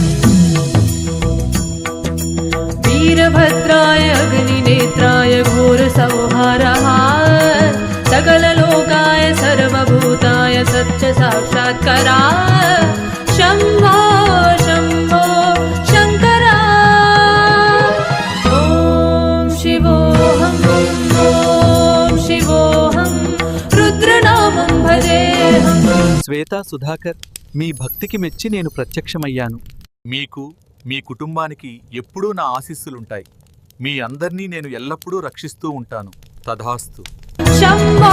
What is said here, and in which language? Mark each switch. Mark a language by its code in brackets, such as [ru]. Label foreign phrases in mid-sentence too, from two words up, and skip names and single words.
[sa] वीरभद्राय अग्निनेत्राय घोरसंहारः सकललोकाय सर्वभूताय सत्यसाक्षात्कारा शम्भो शम्भो शङ्करा। ॐ शिवोऽहं ॐ शिवोऽहं रुद्रनामं भजेऽहम्। [te] శ్వేతా సుధాకర్, మీ భక్తికి మెచ్చి నేను ప్రత్యక్షమయ్యాను. మీకు మీ కుటుంబానికి ఎప్పుడూ నా ఆశీస్సులుంటాయి. మీ అందర్నీ నేను ఎల్లప్పుడూ రక్షిస్తూ ఉంటాను. తథాస్తు. [sa] शम्भो